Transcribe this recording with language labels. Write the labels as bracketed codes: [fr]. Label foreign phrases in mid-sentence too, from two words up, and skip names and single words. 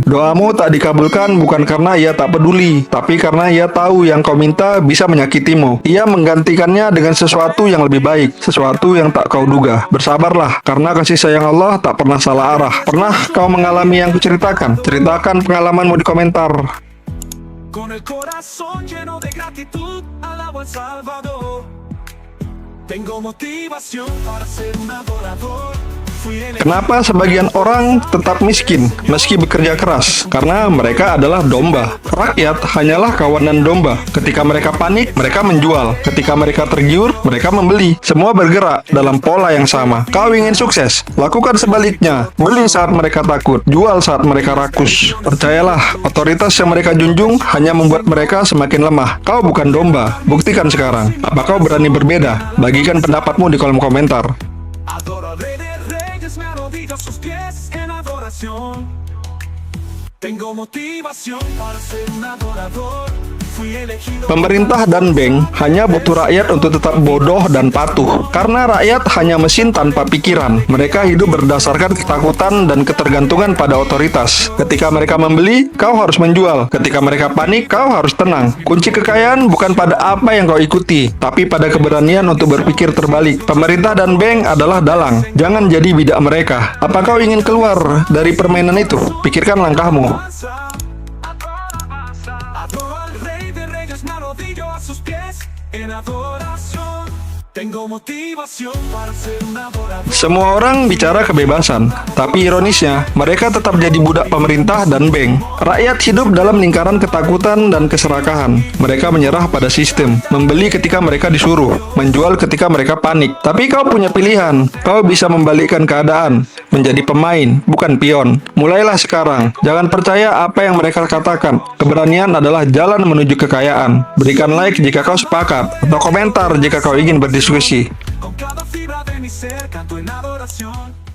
[id] Doamu tak dikabulkan bukan karena Ia tak peduli, tapi karena Ia tahu yang kau minta bisa menyakitimu. Ia menggantikannya dengan sesuatu yang lebih baik, sesuatu yang tak kau duga. Bersabarlah, karena kasih sayang Allah tak pernah salah arah. Pernah kau mengalami yang kuceritakan? Ceritakan pengalamanmu di komentar. [es] Con el corazón lleno de gratitud, alabo al Salvador. Tengo motivación para ser un adorador. [id] Kenapa sebagian orang tetap miskin meski bekerja keras? Karena mereka adalah domba. Rakyat hanyalah kawanan domba. Ketika mereka panik, mereka menjual. Ketika mereka tergiur, mereka membeli. Semua bergerak dalam pola yang sama. Kau ingin sukses? Lakukan sebaliknya. Beli saat mereka takut, jual saat mereka rakus. Percayalah, otoritas yang mereka junjung hanya membuat mereka semakin lemah. Kau bukan domba. Buktikan sekarang. Apa kau berani berbeda? Bagikan pendapatmu di kolom komentar. [es] Adoro al Rey de Reyes, me arrodillo a sus pies en adoración. Tengo motivación para ser un adorador. [id] Pemerintah dan bank hanya butuh rakyat untuk tetap bodoh dan patuh. Karena rakyat hanya mesin tanpa pikiran. Mereka hidup berdasarkan ketakutan dan ketergantungan pada otoritas. Ketika mereka membeli, kau harus menjual. Ketika mereka panik, kau harus tenang. Kunci kekayaan bukan pada apa yang kau ikuti, tapi pada keberanian untuk berpikir terbalik. Pemerintah dan bank adalah dalang. Jangan jadi bidak mereka. Apa kau ingin keluar dari permainan itu? Pikirkan langkahmu. [es] Me arrodillo a sus pies en adoración. Tengo motivación para ser un adorador. [id] Semua orang bicara kebebasan, tapi ironisnya, mereka tetap jadi budak pemerintah dan bank. Rakyat hidup dalam lingkaran ketakutan dan keserakahan. Mereka menyerah pada sistem, membeli ketika mereka disuruh, menjual ketika mereka panik. Tapi kau punya pilihan, kau bisa membalikkan keadaan, menjadi pemain, bukan pion. Mulailah sekarang, jangan percaya apa yang mereka katakan. Keberanian adalah jalan menuju kekayaan. Berikan like jika kau sepakat, atau komentar jika kau ingin berdiskusi. [es] Con cada fibra de mi ser canto en adoración.